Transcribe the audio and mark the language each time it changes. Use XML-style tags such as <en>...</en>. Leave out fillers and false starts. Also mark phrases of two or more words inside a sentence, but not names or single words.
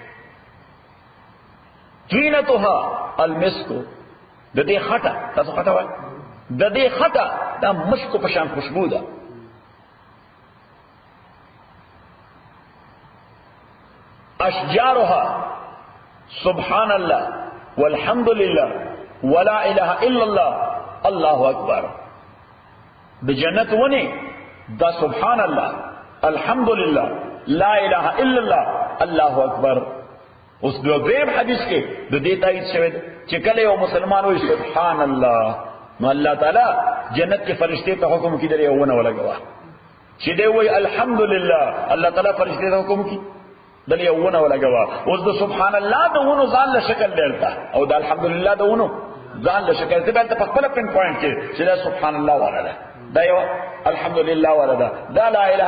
<ar>طینتها المسک</ar> <ps>د دې خټه تاسو خټه وایي د دې خټه دا مشک په شان خوشبو ده</ps> <ar>اشجارها سبحان الله والحمد لله ولا اله الا الله الله اکبر</ar> <ps>د جنت ونی دا</ps> <ar>سبحان الله الحمد لله لا اله الا الله الله اکبر</ar> <ps>اوس د دې حدیث کې د دې تایید شوی چې کله یو مسلمان وي</ps> <ar>سبحان الله</ar> <ps>نو الله تعالی جنت کې فرشتي ته حکم کړي درې ونه ولګوا چې دی وای الحمدلله الله تعالی فرشتي ته حکم کړي درې ونه ولګوا اوس د سبحان الله د ونه ځان له شکل درته او د الحمدلله د ونه ځان له شکل ته په خپل</ps> <en>pin point</en> <ps>کې چې دا</ps> <ar>سبحان الله</ar> <ps>ولاده دا یو الحمدلله ولاده دا</ps> <ar>لا اله</ar>